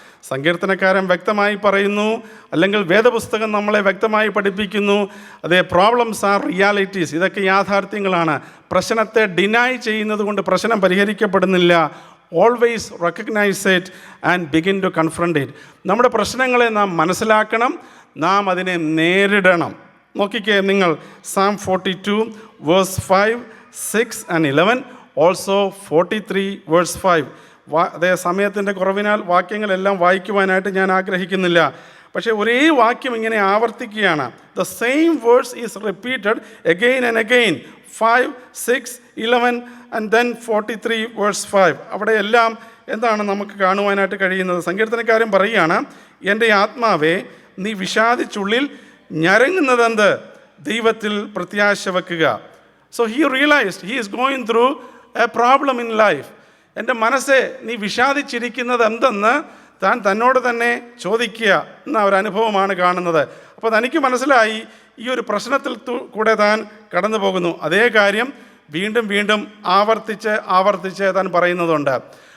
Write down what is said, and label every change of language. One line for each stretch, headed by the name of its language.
Malayalam: സങ്കീർത്തനക്കാരൻ വ്യക്തമായി പറയുന്നു, അല്ലെങ്കിൽ വേദപുസ്തകം നമ്മളെ വ്യക്തമായി പഠിപ്പിക്കുന്നു,
English: Problems are realities.
Malayalam: ഇതൊക്കെ യാഥാർത്ഥ്യങ്ങളാണ്. പ്രശ്നത്തെ ഡിനൈ ചെയ്യുന്നത് കൊണ്ട് പ്രശ്നം പരിഹരിക്കപ്പെടുന്നില്ല.
English: Always recognise it and begin to confront it.
Malayalam: നമ്മുടെ പ്രശ്നങ്ങളെ നാം മനസ്സിലാക്കണം, നാം അതിനെ നേരിടണം. നോക്കിക്കേ നിങ്ങൾ,
English: Psalm 42 verse 5, 6 and 11, also 43 verse 5.
Malayalam: സമയത്തിൻ്റെ കുറവിനാൽ വാക്യങ്ങളെല്ലാം വായിക്കുവാനായിട്ട് ഞാൻ ആഗ്രഹിക്കുന്നില്ല. പക്ഷേ ഒരേ വാക്യം ഇങ്ങനെ ആവർത്തിക്കുകയാണ്.
English: The same words is repeated again and again. 5, 6, 11 and then 43 verse 5.
Malayalam: അവിടെ എല്ലാം എന്താണ് നമുക്ക് കാണുവാനായിട്ട് കഴിയുന്നത്? സങ്കീർത്തനക്കാരൻ പറയുകയാണ്, എൻ്റെ ആത്മാവേ നീ വിഷാദിച്ചുള്ളിൽ ഞരങ്ങുന്നതെന്ത്? ദൈവത്തിൽ പ്രത്യാശ വെക്കുക.
English: So he realized he is going through a problem in life.
Malayalam: എൻ്റെ മനസ്സെ നീ വിഷാദിച്ചിരിക്കുന്നത് എന്തെന്ന് താൻ തന്നോട് തന്നെ ചോദിക്കുക എന്ന ഒരനുഭവമാണ് കാണുന്നത്. അപ്പോൾ തനിക്ക് മനസ്സിലായി ഈ ഒരു പ്രശ്നത്തിൽ കൂടെ താൻ കടന്നു പോകുന്നു. അതേ കാര്യം വീണ്ടും വീണ്ടും ആവർത്തിച്ച് താൻ പറയുന്നതുണ്ട്.